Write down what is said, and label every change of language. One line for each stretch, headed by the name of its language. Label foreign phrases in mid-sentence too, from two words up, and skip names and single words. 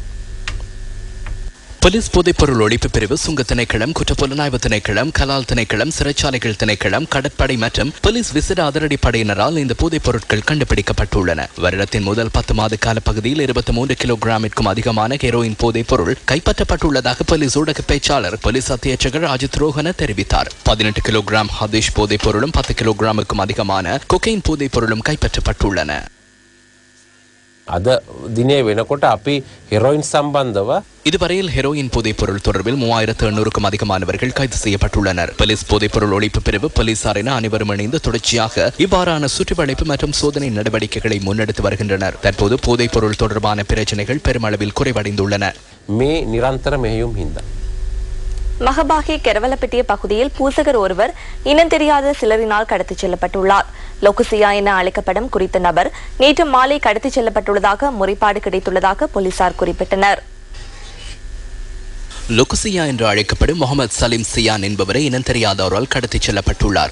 Tamil: போலீஸ் போதைப்பொருள் ஒழிப்பு பிரிவு, சுங்க திணைக்களம், குற்றப்புலனாய்வு திணைக்களம், கலால் திணைக்களம், சிறைச்சாலைகள் திணைக்களம், கடற்படை மற்றும் போலீஸ் விசேட அதிரடிப்படையினரால் இந்த போதைப் பொருட்கள் கண்டுபிடிக்கப்பட்டுள்ளன. வருடத்தின் முதல் 10 மாத காலப்பகுதியில் 23 கிலோகிராமிற்கும் அதிகமான ஹெரோயின் போதைப் பொருள் கைப்பற்றப்பட்டுள்ளதாக போலீஸ் ஊடக பேச்சாளர் போலீஸ் அத்தியட்சகர் அஜித் ரோஹன தெரிவித்தார். 18 கிலோகிராம் ஹதீஷ் போதைப் பொருளும் 10 கிலோகிராமுக்கும் அதிகமான கொக்கைன் போதைப் பொருளும் கைப்பற்றப்பட்டுள்ளன.
Sinhala: අද දිනේ වෙනකොට අපි හෙරොයින් සම්බන්ධව
Tamil: இதுவரையில் ஹெரோயின் போதைப் பொருள் தொடர்பில் 3800க்கும் அதிகமானவர்கள் கைது செய்யப்பட்டுள்ளனர். போலீஸ் போதைப் பொருள் ஒழிப்பு பிரிவு போலீசார் என அனைவரும் இணைந்து தொடர்ச்சியாக இவ்வாறான சுற்றிவளைப்பு மற்றும் சோதனை நடவடிக்கைகளை முன்னெடுத்து வருகின்றனர். தற்போது போதைப் பொருள் தொடர்பான பிரச்சனைகள் பெருமளவில் குறைவடைந்துள்ளன.
Sinhala: මේ නිරන්තර මෙහෙයුම් හින්දා
Tamil: மகபாகி கெரவலப்பட்டிய பகுதியில் பூசகர் ஒருவர் இனம் தெரியாத சிலரினால் கடத்திச் செல்லப்பட்டுள்ளார். லொகுசியா என அழைக்கப்படும் குறித்த நபர் நேற்று மாலை கடத்திச் செல்லப்பட்டுள்ளதாக முறைப்பாடு கிடைத்துள்ளதாக போலீசார் குறிப்பிட்டனர். லொகுசியா என்று அழைக்கப்படும் முகமது சலீம் சியான் என்பவரை இனம் தெரியாதவரால் கடத்திச் செல்லப்பட்டுள்ளார்.